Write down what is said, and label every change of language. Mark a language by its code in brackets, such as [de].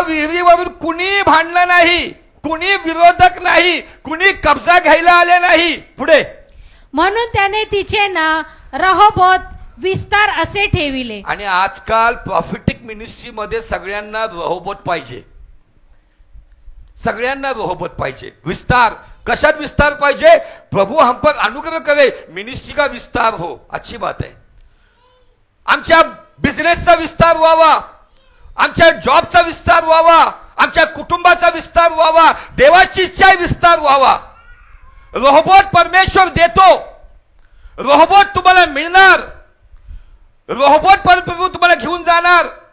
[mr] विहिरीवरून कुणी भांडलं नाही, कुणी विरोधक नाही, कुणी कब्जा घ्यायला आले नाही। पुढे, म्हणून त्याने तिचे नाव रहोबोत विस्तार असे ठेविले। आणि आजकाल प्रॉफिटिक मिनिस्ट्री मध्ये सगळ्यांना रहोबोत पाहिजे, सगळ्यांना रहोबोत पाहिजे। विस्तार, कशात विस्तार पाहिजे? [hi] प्रभु हम पर अनुग्रह करे, मिनिस्ट्री का विस्तार हो, अच्छी बात है। [mr] आमच्या बिझनेसचा विस्तार व्हावा, आमच्या जॉबचा विस्तार व्हावा, आमच्या कुटुंबाचा विस्तार व्हावा, देवाची इच्छा विस्तार व्हावा। रहोबोत परमेश्वर देतो, रहोबोत तुम्हाला मिळणार, रहोबोत प्रभू तुम्हाला घेऊन जाणार।